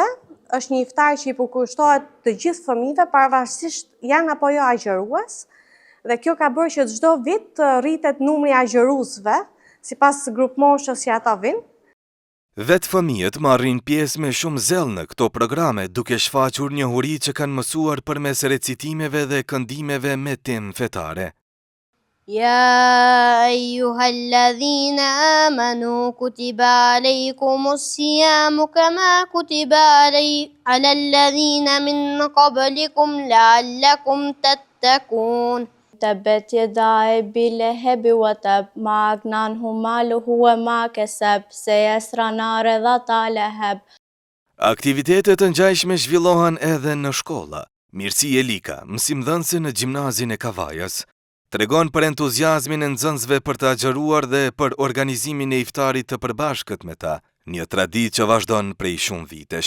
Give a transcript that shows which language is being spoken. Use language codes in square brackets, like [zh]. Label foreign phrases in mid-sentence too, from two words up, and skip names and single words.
[sq] Është një iftar që i përkushtohet të gjithë fëmijëve pavarësisht janë apo jo agjërues, dhe kjo ka bërë që çdo vit të rritet numri i agjëruesve sipas grup moshës që ata vinë. Vetë fëmijët marrin pjesë me shumë zell në këto programe, duke shfaqur njohuri që kanë mësuar përmes recitimeve dhe këndimeve me temë fetare. [ar] يا أيها الذين آمنوا كتب عليكم الصيام كما كتب على الذين من قبلكم لعلكم تتقون. تبت يدا أبي لهب وتب ما أغنى عنه ماله وما كسب سيصلى نارا ذات لهب. [sq] Aktivitetet të ngjashme zhvillohen edhe në shkolla. Mirësi Elika, mësimdhënëse në gjimnazin e Kavajës, tregon për entuziazmin e nxënësve për të agjëruar dhe për organizimin e iftarit të përbashkët me ta, një traditë që vazhdon prej shumë vitesh.